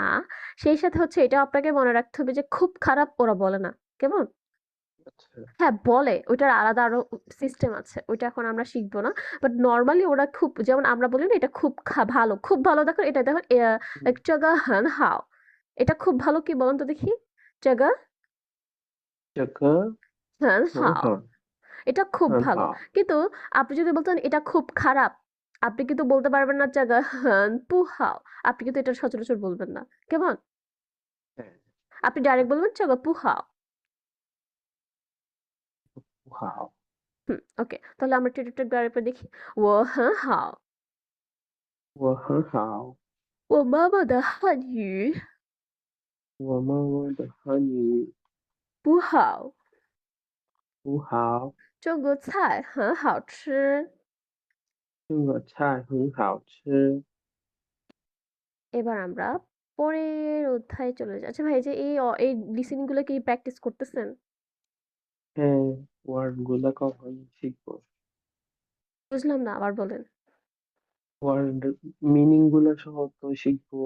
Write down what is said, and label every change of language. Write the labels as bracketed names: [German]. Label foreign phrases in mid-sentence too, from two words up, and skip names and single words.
[Bangla] সেই সাথে হচ্ছে এটা আপনাকে মনে রাখতে হবে যে খুব খারাপ ওরা বলে না, কেমন? আচ্ছা। হ্যাঁ বলে, ওইটার আলাদা আরো সিস্টেম আছে, ওইটা এখন আমরা শিখবো না। বাট নর্মালি ওরা খুব, যেমন আমরা বলি না এটা খুব ভালো, খুব ভালো, দেখো এটা দেখো, হুম। এক [Chinese] 这个很好, [Bangla] এটা খুব ভালো, কি বলুন তো দেখি? [Chinese] জায়গা 这个 হান 很 হাও, 好， [Bangla] এটা খুব [Chinese] 很 [Bangla] ভালো। [Chinese] 好。 [Bangla] কিন্তু আপনি যদি বলতেন এটা খুব খারাপ, আপনি কিন্তু বলতে পারবেন না [Chinese] 这个很不好, [Bangla] আপনি কিন্তু এটা সচরাচর বলবেন না, কেমন? 哎， আপনি ডাইরেক্ট বলবেন [Chinese] 这个不好. 不好。 [Bangla] হুম, ওকে, তাহলে আমরা টিউটোরিয়ালটা আরেকবার দেখি। [Chinese] 我很好, 我很好。我妈妈的汉语我妈妈的汉语不好，不好。这个菜很好吃。这个菜很好吃。 [Bangla] এবার আমরা পরের অধ্যায়ে চলে যাই। আচ্ছা ভাই, এই যে এই লিসেনিং গুলো কি প্র্যাকটিস করতেছেন? হ্যাঁ, ওয়ার্ড গুলা কখন শিখবো? বুঝলাম না, আবার বলেন। ওয়ার্ড মিনিং গুলো সহ তো শিখবো।